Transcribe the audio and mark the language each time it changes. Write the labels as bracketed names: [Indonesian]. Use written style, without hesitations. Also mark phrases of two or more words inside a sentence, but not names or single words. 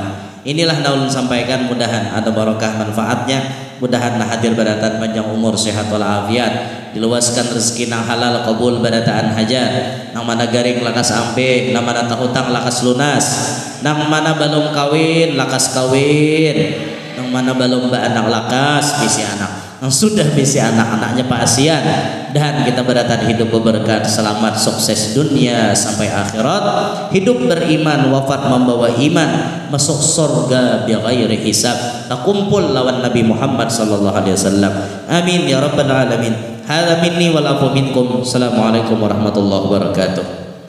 [Banjar] Inilah naulun sampaikan, mudahan ada barokah manfaatnya, mudahan hadir barataan panjang umur sehat walafiat, diluaskan rezeki nang halal qabul barataan hajat, nang mana garing lakas ampe, nang mana tahutang lakas lunas, nang mana balong kawin lakas kawin, nang mana balong ba anak lakas bisi anak. Yang sudah bisi anak-anaknya Pak Asian, dan kita beratan hidup berberkah, selamat, sukses dunia sampai akhirat, hidup beriman, wafat membawa iman, masuk surga [Arabic] بغير حساب, [Banjar] kumpul lawan Nabi Muhammad [Arabic] صلى الله عليه وسلم. آمين يا رب العالمين. هذا مني والعفو منكم. السلام عليكم ورحمة الله وبركاته.